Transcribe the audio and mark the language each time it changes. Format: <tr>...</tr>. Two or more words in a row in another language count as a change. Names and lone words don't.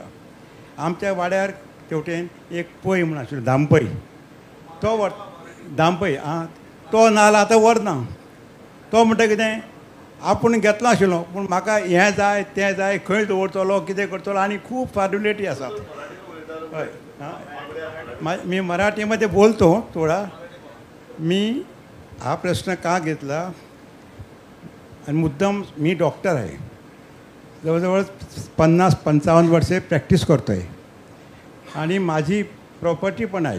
<kok>आमच्या वाड्यार तेवटेन एक पै म्हूण आशिल्लो दामपै. तो दामपै तो नाल आतां व्हरना. तो म्हणटा कितें आपूण घेतलो आशिल्लो पूण म्हाका हें जाय तें जाय खंय दवरतलो कितें करतलो आनी खूब फॉर्मेलिटी आसात.</kok> <mr>हय मी मराठीमध्ये बोलतो थोडा. मी हा प्रश्न का घेतला आणि मुद्दाम मी डॉक्टर आहे. जवळजवळ 50-55 वर्षे प्रॅक्टिस करतो आहे आणि माझी प्रॉपर्टी पण आहे.</mr>